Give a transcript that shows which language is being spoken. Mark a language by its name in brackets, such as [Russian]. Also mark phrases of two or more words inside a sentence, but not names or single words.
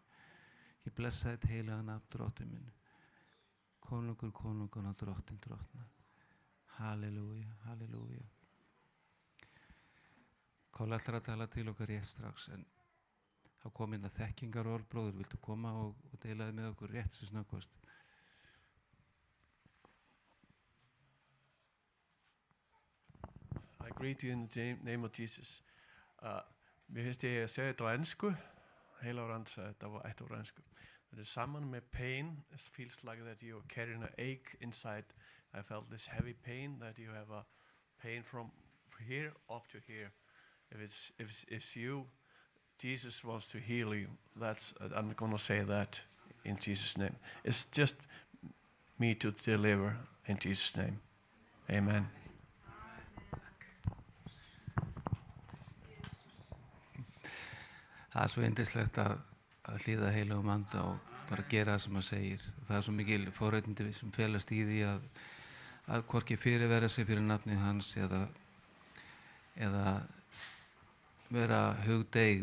[Icelandic] Ég blessa þitt heilaga nafn Drottinn minn. Konungur, konunguna, Drottinn, drottna. Halleluja, halleluja. Kóla ætlar að tala til okkar rétt strax en þá kom inn að þekkingarorð. Bróður, viltu koma og deila með okkur rétt sem snöggvast? [English] I greet you in the name of Jesus. [Icelandic] Mér finnst ég að segja þetta á ensku. Heila á rand sagði þetta á ensku. [English] That is someone with pain. It feels like that you're carrying an ache inside. I felt this heavy pain, that you have a pain from here up to here. If it's you, Jesus wants to heal you. I'm going to say that in Jesus' name. It's just me to deliver in Jesus' name. Amen. [Icelandic] Það er svo yndislegt að hlýða heilugum anda og bara gera það sem hann segir. Það er svo mikil forréttindi sem felast í því að hvorki fyrirverða sig fyrir nafnið hans eða vera hugdeig.